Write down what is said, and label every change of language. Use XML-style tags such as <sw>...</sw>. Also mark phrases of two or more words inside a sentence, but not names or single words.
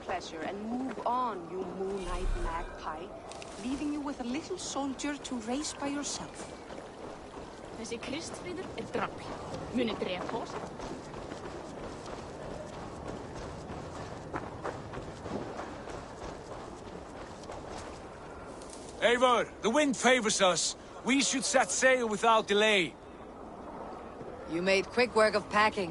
<en>adventure and move on, you moonlight magpie, leaving you with a little soldier to race by yourself.</en> <is>Þessi Kristfríður drafl. Muni drepa oss.</is> <en>Eivor, the wind favors us. We should set sail without delay. You made quick work of packing.</en>